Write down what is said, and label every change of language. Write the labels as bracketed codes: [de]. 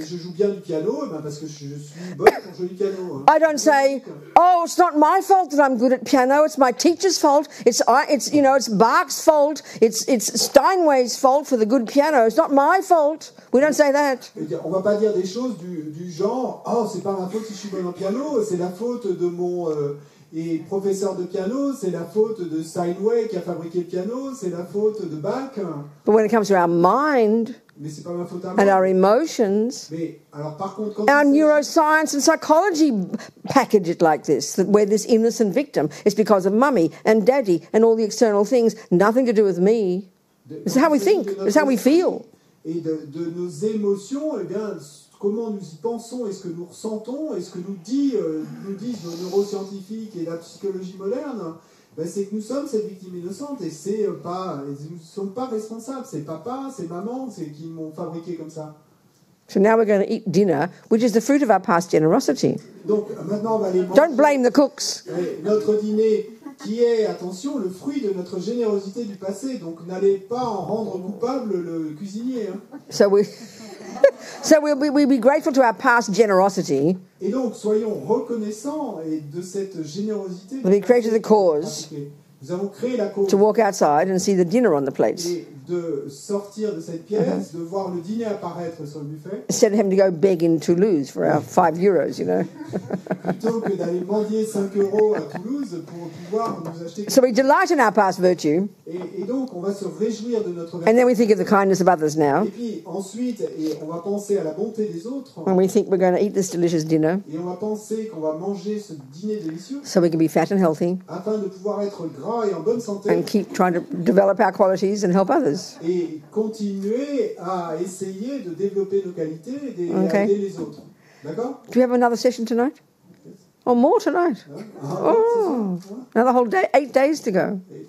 [fr] Je joue bien du piano parce que je suis bonne pour jouer du piano. [en] I don't say, oh, it's not my fault that I'm good at piano. It's my teacher's fault. It's Bach's fault. It's Steinway's fault for the good piano. It's not my fault. We don't say that. [fr] On va pas dire des choses du genre, c'est pas ma faute si je suis bonne en piano, c'est la faute de mon professeur de piano, c'est la faute de Steinway qui a fabriqué le piano, c'est la faute de Bach. [en] But when it comes to our mind [fr] Mais c'est pas ma faute à [en] and our [fr] moi. [en] emotions, [fr] Mais alors par contre, quand [en] our [fr] il s'agit- [en] neuroscience and psychology package it like this, that we're this innocent victim. It's because of mummy and daddy and all the external things, nothing to do with me. It's how we think. It's how we feel. [fr] Et de nos émotions, comment nous y pensons et ce que nous ressentons et ce que nous disent nos neuroscientifiques et la psychologie moderne, c'est que nous sommes cette victime innocente et nous ne sommes pas responsables. C'est papa, c'est maman, qui m'ont fabriqué comme ça. [en] So now we're going to eat dinner, which is the fruit of our past generosity. [fr] Donc maintenant on va aller manger. [en] Don't blame the cooks. [fr] Notre dîner qui est, attention, le fruit de notre générosité du passé. Donc n'allez pas en rendre coupable le cuisinier. [en] So we'll be grateful to our past generosity. [fr] Et donc soyons reconnaissants de cette générosité. [en] We created the cause [fr] Nous avons créé la cause. [en] to walk outside and see the dinner on the plates. [fr] Et de sortir de cette pièce, de voir le dîner apparaître sur le buffet, [en] instead of having to go beg in Toulouse for our €5, [fr] plutôt que d'aller mendier 5 € à Toulouse pour pouvoir nous acheter. [en] So we delight in our past virtue, [fr] Et donc, on va se réjouir de notre [en] and [fr] vertu. [en] then we think of the kindness of others now, [fr] Et puis ensuite, on va penser à la bonté des autres, [en] and we think we're going to eat this delicious dinner [fr] et on va penser qu'on va manger ce dîner délicieux [en] so we can be fat and healthy [fr] afin de pouvoir être gras et en bonne santé, [en] and keep trying to develop our qualities and help others. [fr] et continuer à essayer de développer nos qualités et [en] Okay. [fr] à aider les autres. D'accord? [en] Do we have another session tonight? Or more tonight? Oh, another whole day, 8 days to go.